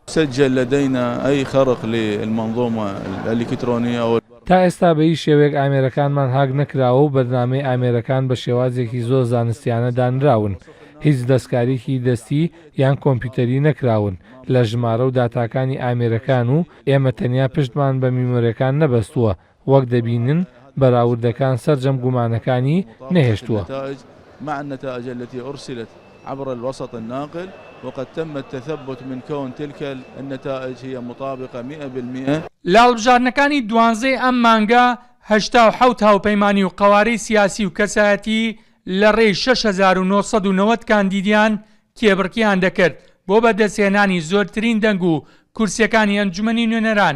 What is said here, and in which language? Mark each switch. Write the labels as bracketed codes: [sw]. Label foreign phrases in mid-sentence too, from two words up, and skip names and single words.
[ckb] تا ئێستا بە هیچ شێوەیەک ئامێرەکانمان هاک نەکراوە و بەرنامەی ئامێرەکان بە شێوازێکی زۆر زانستیانە دانراون. هیچ دەستکاریکی دەستی یان کۆمپیوتەری نەکراون لە ژمارە و داتاکانی ئامێرەکان و ئێمە تەنیا پشتمان بە میمۆریەکان نەبەستووە وەک دەبینن بەراوردەکان سەرجەم گومانەکانی نەهێشتووە. [ar] عبر الوسط الناقل وقد تم التثبت من كون تلك النتائج هي مطابقة 100%. [ckb] لە هەڵبژاردنەکانی دوانزەی ئەم مانگە 87 هاوپەیمانی و قەوارەی سیاسی و کەسایەتی لە ڕێی 6990 کاندیدیان کێبڕکیان دەکرد بۆ بەدەستهێنانی زۆرترین دەنگ و کورسیەکانی ئەنجومەنی نوێنەران.